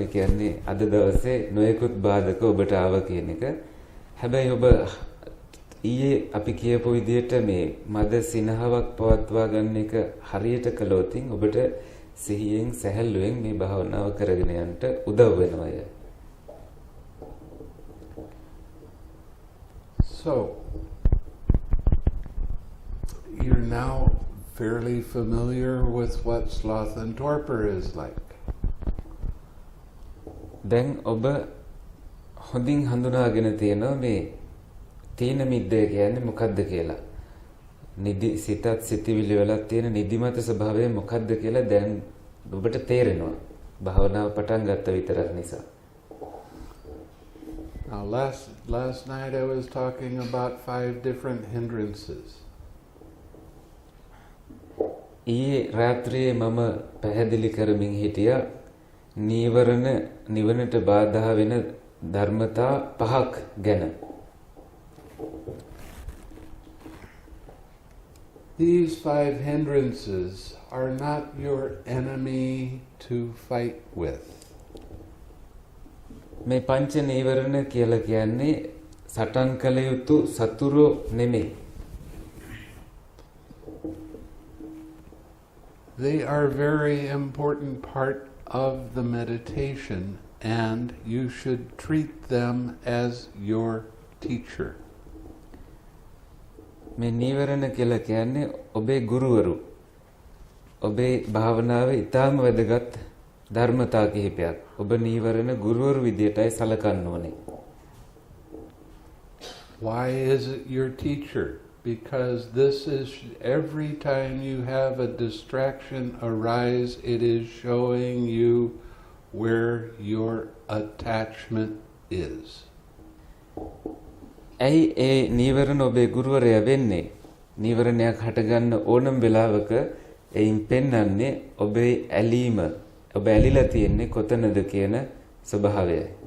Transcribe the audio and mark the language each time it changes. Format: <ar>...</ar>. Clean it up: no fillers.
<si>ඒ කියන්නේ අද දවසේ නොයෙකුත් බාධක ඔබට ආව කියන එක. හැබැයි ඔබ ඊයේ අපි කියපු විදිහට මේ මද සිනහවක් පවත්වා ගන්න එක හරියට කළොත් ඔබට සිහියෙන් සැහැල්ලුවෙන් මේ භාවනාව කරගෙන යන්න උදව් වෙනවා.</si> <en>So, you're now fairly familiar with what sloth and torpor is like.</en> <si>දැන් ඔබ හොඳින් හඳුනාගෙන තියෙනවා මේ තීන මිද්දේ කියන්නේ මොකක්ද කියලා. නිදි සිතත් සිතිවිලි වලත් තියෙන නිදිමත ස්වභාවය මොකක්ද කියලා දැන් ඔබට තේරෙනවා. භාවනාව පටන් ගත්ත විතරක් නිසා.</si> <en>Now last night I was talking about 5 different hindrances.</en> <si>ඊයේ රාත්‍රියේ මම පැහැදිලි කරමින් හිටියා නීවරණ නිවනට බාධා වෙන ධර්මතා 5ක් ගැන.</si> <en>These 5 hindrances are not your enemy to fight with.</en> <si>මේ පංච නීවරණ කියලා කියන්නේ සටන් කළ යුතු සතුරු නෙමෙයි.</si> <en>They are a very important part of the meditation, and you should treat them as your teacher.</en> <si>මේ නීවරණ කියලා කියන්නේ ඔබේ ගුරුවරු. ඔබේ භාවනාවේ ඊටාම වැදගත් ධර්මතා කිහිපයක්. ඔබ නීවරණ ගුරුවරු විදියටයි සලකන්න ඕනේ.</si> <en>Why is it your teacher? Because this is every time you have a distraction arise, it is showing you where your attachment is.</en> <si>ඇයි ඒ නීවරණ ඔබේ ගුරුවරයා වෙන්නේ? නීවරණයක් හටගන්න ඕනම වෙලාවක එයින් පෙන්වන්නේ ඔබේ ඇලීම. ඔබ ඇලිලා තියෙන්නේ කොතනද කියන ස්වභාවයයි.</si>